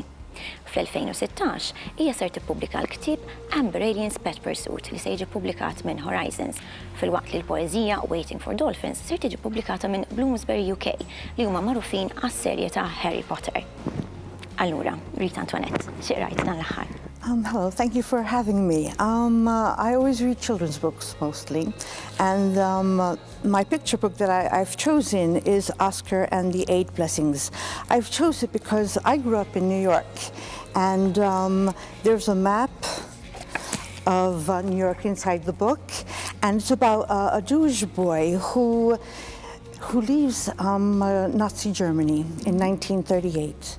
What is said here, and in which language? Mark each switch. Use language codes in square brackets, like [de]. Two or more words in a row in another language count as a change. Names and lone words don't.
[mt] Fl-2016 hija ser tippubblika l-ktieb Amber Alien's Pet Pursuit li se jiġi ppubblikat minn Horizons, filwaqt li l-poeżija Waiting for Dolphins ser tiġi pubblikata minn Bloomsbury UK li huma magħrufin għas-serje ta' Harry Potter. Allura, Rita Antoinette, xi qrajt dan l-aħħar? [en] Hello, thank you for having me. I always read children's books mostly, and my picture book that I've chosen is Oskar and the 8 Blessings. I've chosen it because I grew up in New York, and there's a map of New York inside the book, and it's about a Jewish boy who leaves Nazi Germany in 1938.